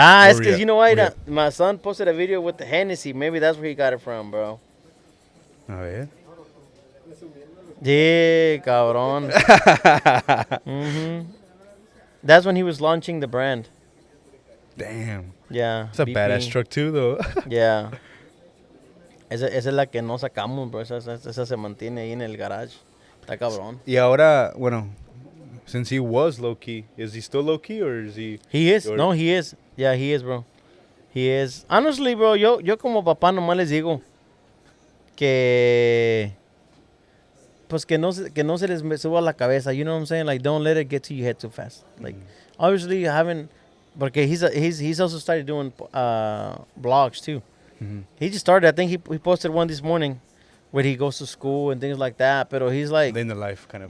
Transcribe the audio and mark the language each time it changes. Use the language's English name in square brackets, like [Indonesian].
[English] It's because, you know what? My son posted a video with the Hennessy. Maybe that's where he got it from, bro. [Spanish] A ver. [English] Yeah, [Spanish] cabrón. [English] That's when he was launching the brand. Damn. Yeah. It's a BP. badass truck, too, though. Yeah. [Spanish] Esa es la que no sacamos, bro. Esa se mantiene ahí en el garage. Está cabrón. Y ahora, bueno, [English] since he was low-key, is he still low-key or is he... He is. Or, No, he is. Yeah, he is, bro. He is. Honestly, bro, [Spanish] yo como papá nomás les digo que... Pues que no se les suba a la cabeza. [English] You know what I'm saying? Like, don't let it get to your head too fast. Like, obviously, you haven't... [Spanish] Porque [English] he's also started doing blogs, too. Mm-hmm. He just started. I think he posted one this morning where he goes to school and things like that. But he's like... Day in the life, kind of.